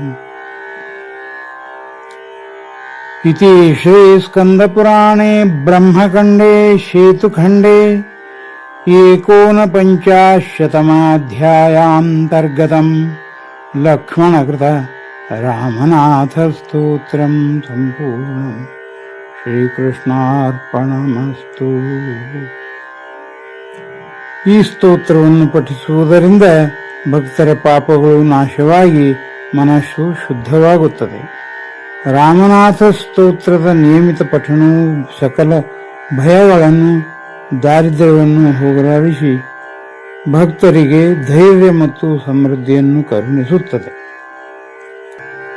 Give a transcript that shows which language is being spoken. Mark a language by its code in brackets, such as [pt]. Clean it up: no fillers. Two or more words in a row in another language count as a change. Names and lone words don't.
[sa] इति श्री स्कंदपुराणे ब्रह्मखंडे शेतुखंडे 49तमाध्यायान्तर्गतं लक्ष्मणकृत रामनाथ स्तोत्रं संपूर्णम्। ಶ್ರೀಕೃಷ್ಣಾರ್ಪಣಮಸ್ತು. [kn] ಈ ಸ್ತೋತ್ರವನ್ನು ಪಠಿಸುವುದರಿಂದ ಭಕ್ತರ ಪಾಪಗಳು ನಾಶವಾಗಿ ಮನಸ್ಸು ಶುದ್ಧವಾಗುತ್ತದೆ. ರಾಮನಾಥ ಸ್ತೋತ್ರದ ನಿಯಮಿತ ಪಠಣವು ಸಕಲ ಭಯಗಳನ್ನು ದಾರಿದ್ರ್ಯವನ್ನು ಹೋಗಲಾಡಿಸಿ ಭಕ್ತರಿಗೆ ಧೈರ್ಯ ಮತ್ತು ಸಮೃದ್ಧಿಯನ್ನು ಕರುಣಿಸುತ್ತದೆ.